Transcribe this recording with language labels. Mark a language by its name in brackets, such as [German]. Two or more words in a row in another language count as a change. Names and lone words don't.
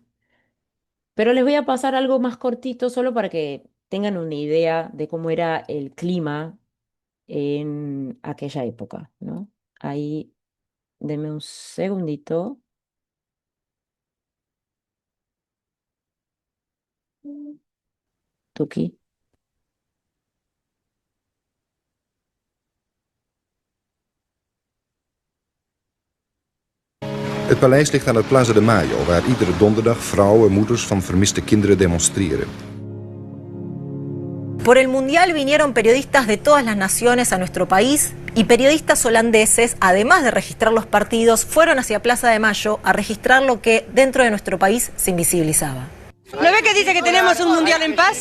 [Spanish] Pero les voy a pasar algo más cortito, solo para que tengan una idea de cómo era el clima en aquella época, ¿no? Ahí, denme un segundito. Tuki. [Dutch] Het paleis ligt aan het Plaza de Mayo, waar iedere donderdag vrouwen en moeders van vermiste kinderen demonstreren. [Spanish] Por el Mundial vinieron periodistas de todas las naciones a nuestro país y periodistas holandeses, además de registrar los partidos, fueron hacia Plaza de Mayo a registrar lo que dentro de nuestro país se invisibilizaba. ¿No ve que dice que tenemos un mundial en paz?